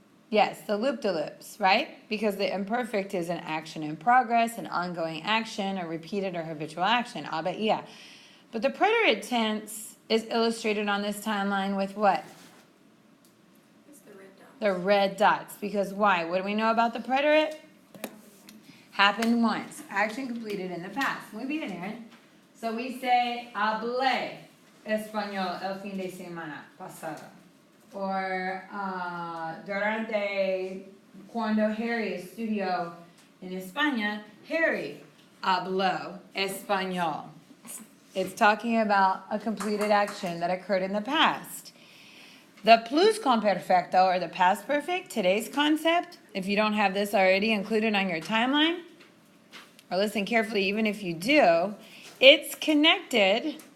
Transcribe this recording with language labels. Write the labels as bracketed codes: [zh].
[en] Yes, the loop-de-loops, right? Because the imperfect is an action in progress, an ongoing action, a repeated or habitual action, había. But the preterite tense is illustrated on this timeline with what? The red dots. Because why? What do we know about the preterite? Happened once. Action completed in the past. [es] Muy bien, Aaron. [en] So we say, [es] hablé español el fin de semana pasado. Or, durante cuando Harry estudió en España, Harry habló español. [en] It's talking about a completed action that occurred in the past. The pluscomperfecto, or the past perfect, today's concept, if you don't have this already included on your timeline, or listen carefully even if you do, it's connected.